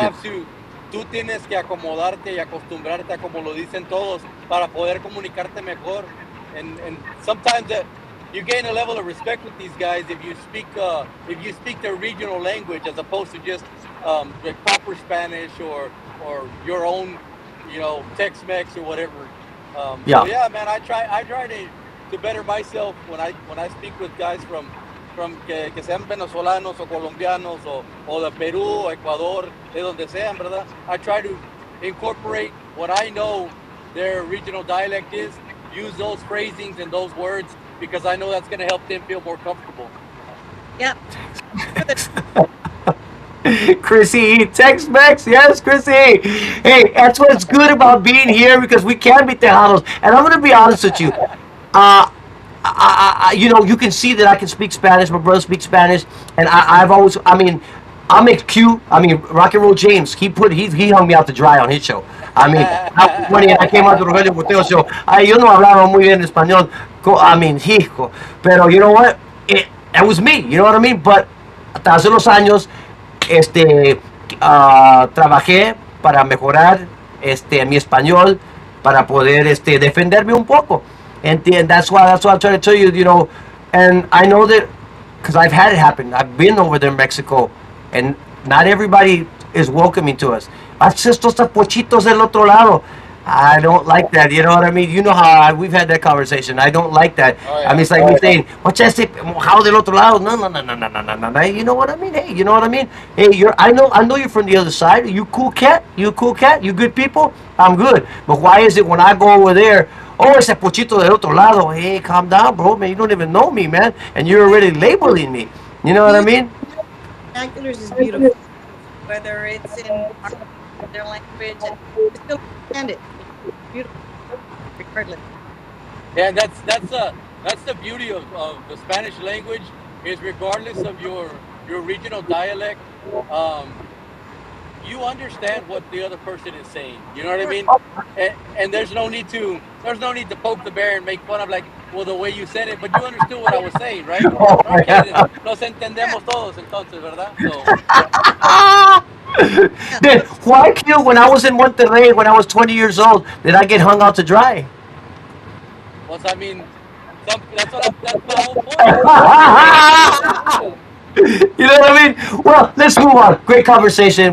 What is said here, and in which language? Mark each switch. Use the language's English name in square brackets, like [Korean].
[English] have to. [Spanish] Tú tienes que acomodarte y acostumbrarte a como lo dicen todos para poder comunicarte mejor, [English] and sometimes that you gain a level of respect with these guys if you speak their regional language as opposed to just the proper Spanish or your own, Tex-Mex or whatever. Yeah. So yeah, man, I try to better myself when I speak with guys from [Spanish] from que sean venezolanos o colombianos o de Perú, Ecuador, de donde sean, ¿verdad? [English] I try to incorporate what I know their regional dialect is, use those phrasings and those words because I know that's going to help them feel more comfortable. Yep. Chrissy, Tex-Mex, yes, Chrissy. Hey, that's what's good about being here because we can be Tejanos. And I'm going to be honest with you. You know, you can see that I can speak Spanish. My brother speaks Spanish, and I've always, I mean, I'm a Q. I mean, Rock and Roll James. He hung me out to dry on his show. I mean, when I came out to the Radio Boteo show, [Spanish] yo no hablaba muy bien español. [English] I mean, hijo. Pero you know what? It was me. You know what I mean? [Spanish] But hasta hace unos años, trabajé para mejorar mi español para poder defenderme un poco. [English] And that's why I'm trying to tell you, you know, and I know that because I've had it happen. I've been over there in Mexico, and not everybody is welcoming to us. [Spanish] Haz estos pochitos del otro lado. [English] I don't like that. You know what I mean? You know how we've had that conversation. I don't like that. Oh, yeah. I mean, it's like me saying, "What's este how del otro lado?" No, no, no, no, no, no, no, no. You know what I mean? Hey, you know what I mean? Hey, I know you're from the other side. You cool cat. You cool cat. You good people. I'm good. But why is it when I go over there? [Spanish] Oh, ese pochito del otro lado. [English] Hey, calm down, bro. Man, you don't even know me, man, and you're already labeling me. You know what I mean? Vernaculars is beautiful, whether it's in their language, and you still understand it. It's beautiful, regardless. Yeah, that's the beauty of the Spanish language is regardless of your regional dialect, um, you understand what the other person is saying. You know what I mean? And there's no need to poke the bear and make fun of like, well, the way you said it, but you understood what I was saying, right? Oh, Okay, then yeah. [Spanish] nos entendemos todos entonces, ¿verdad? [English] So, Then why Q when I was in Monterrey when I was 20 years old did I get hung out to dry? well, I mean, that's my whole point. Yeah. You know what I mean? Well, let's move on. Great conversation.